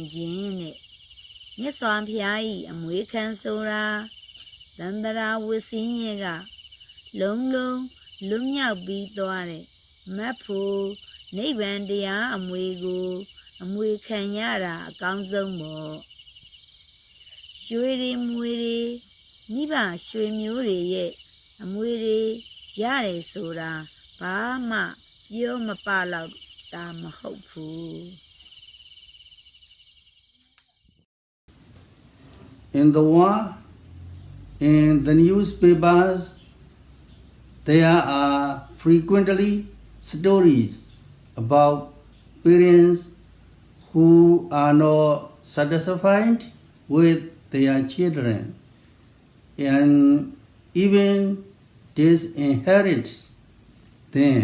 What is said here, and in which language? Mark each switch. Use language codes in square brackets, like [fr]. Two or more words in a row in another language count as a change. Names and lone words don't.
[my] ခြင်းနဲ့မြတ်စွာဘုရားဤအမွေခံဆိုတာသန္တရာဝဆင်းရဲကလုံးလုံးလွတ်မြောက်ပြီးသွားတဲ့မတ်ဖို့နိဗ္ဗာန်တရားအမွေကိုအမွေခံရတာအကောင်းဆုံးပေါ့ရွှေတွေမွေတွေမိဘရွှေမျိုးတွေရဲ့အမွေတွေရတယ်ဆိုတာဘာမှပြောမပလောက်တာမဟုတ်ဘူး [en] In the war, in the newspapers, there are frequently stories about parents who are not satisfied with their children and even disinherit them.